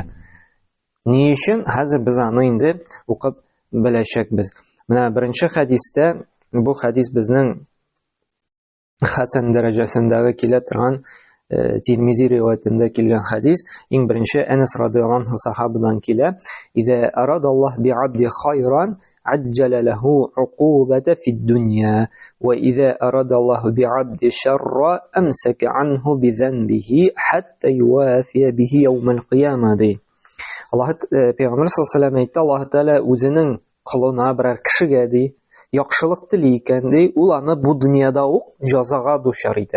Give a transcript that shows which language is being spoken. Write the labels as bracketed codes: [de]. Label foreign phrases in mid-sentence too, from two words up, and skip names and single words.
[tt] Ни өчен? Хәзер без аны инде укып беләчәкбез. Менә беренче хадистә, бу хадис безнең хәсән дәрәҗәсендәге килә торган Тирмизи риваятендә килгән хадис. Иң беренче Әнәс [ar] رضي الله عنه [tt] сахабадан килә. [ar] إذا أراد الله بعبد خيرا عجل له العقوبة في الدنيا وإذا أراد الله بعبد شرا أمسك عنه بذنبه حتى يوافي به يوم القيامة. [tt] Аллаһ Пәйгамбер [ar] صلى الله عليه وسلم [tt] Аллаһ Тәгалә үзенең кылына берәр кешегә яхшылык тели икән, ул аны бу дөньяда ук җәзага дучар итә.